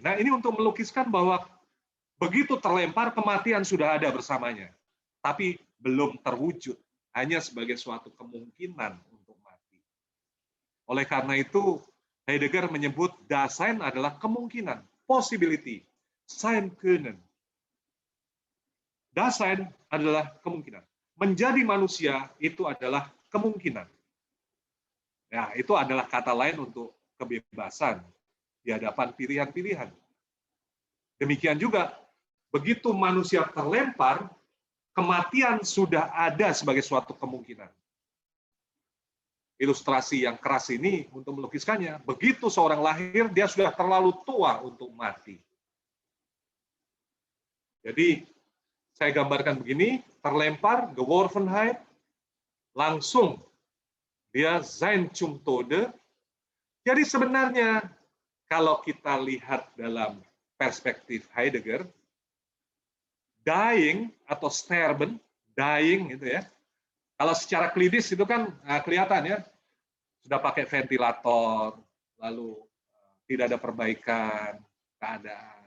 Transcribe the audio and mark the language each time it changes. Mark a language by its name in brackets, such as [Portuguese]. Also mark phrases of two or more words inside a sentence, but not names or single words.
[Indonesian] Nah, ini untuk melukiskan bahwa begitu terlempar, kematian sudah ada bersamanya. Tapi belum terwujud, hanya sebagai suatu kemungkinan untuk mati. Oleh karena itu, Heidegger menyebut Dasein adalah kemungkinan, possibility, [German] sein können. [Indonesian] Dasein adalah kemungkinan. Menjadi manusia itu adalah kemungkinan. Ya, itu adalah kata lain untuk kebebasan di hadapan pilihan-pilihan. Demikian juga, begitu manusia terlempar, kematian sudah ada sebagai suatu kemungkinan. Ilustrasi yang keras ini untuk melukiskannya, begitu seorang lahir, dia sudah terlalu tua untuk mati. Jadi, saya gambarkan begini, terlempar, geworfenheit, langsung dia [German] sein zum Tode. [Indonesian] Jadi sebenarnya kalau kita lihat dalam perspektif Heidegger, dying atau sterben, dying gitu ya. Kalau secara klinis itu kan kelihatan ya, sudah pakai ventilator, lalu tidak ada perbaikan keadaan.